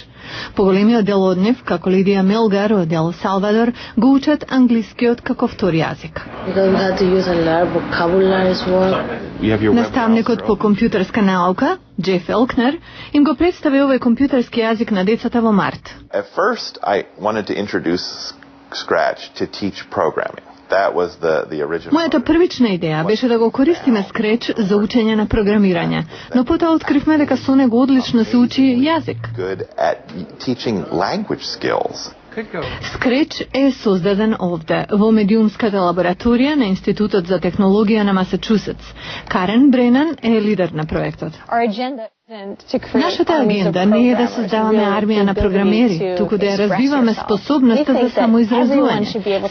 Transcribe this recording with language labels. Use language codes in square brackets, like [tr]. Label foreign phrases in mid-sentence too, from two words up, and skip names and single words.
[mk] Поголемиот дел од нив, како Лидија Мелгар од Ел Салвадор, го учат англискиот како втори јазик. Наставникот по компјутерска наука, Джеф Елкнер, им го представи овој компјутерски јазик на децата во март. [en] At first I wanted to introduce Scratch to teach programming. That was the original. [mk] Мојата првична идеја беше да го користиме Scratch за учење на програмирање, но потоа откривме дека со него одлично се учи јазик. [en] Good at teaching language skills. [mk] Scratch е создаден овде, во медиумската лабораторија на Институтот за технологија на Масачусетс. Карен Бренан е лидер на проектот. Нашата агенда не е да создаваме армија на програмери, туку да ја развиваме способноста за самоизразување.